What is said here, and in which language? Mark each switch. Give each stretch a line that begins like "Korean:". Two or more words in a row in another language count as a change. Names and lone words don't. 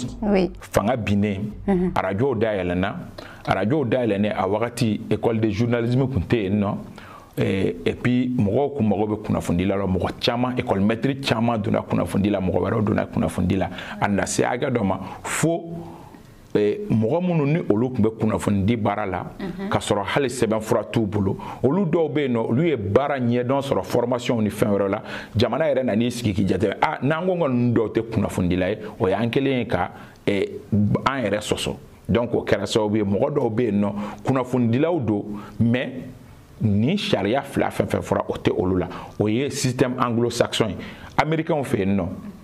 French: oui
Bambara: fanga bine radio da yelena a wakati
French: école de journalisme
Bambara: kunte no
French: et puis
Bambara: mɔgɔw kun mago bɛ kunnafoni la mɔgɔ caman
French: école maître
Bambara: caman donna kunnafoni la mɔgɔ wɛrɛw donna kunnafoni la a na se hakɛ dɔ ma fo mɔgɔ minnu ni olu tun bɛ kunnafoni di baara la ka sɔrɔ hali sɛbɛnfura t'u bolo olu dɔw bɛ yen nɔ olu ye baara ɲɛdɔn sɔrɔ formation ni fɛn wɛrɛ la jamana yɛrɛ nan'i sigi k'i jate n'an ko ka ninnu dɔw tɛ kunnafoni dila ye o y'an kelen ye ka an yɛrɛ sɔsɔ donc o kɛra sababu ye mɔgɔ dɔw bɛ yen nɔ kunnafoni dilaw don mais ni sariya fila fɛn fɛn fɔra o tɛ olu la o ye
French: système anglo-saxon
Bambara: ye américain fɛ yen nɔ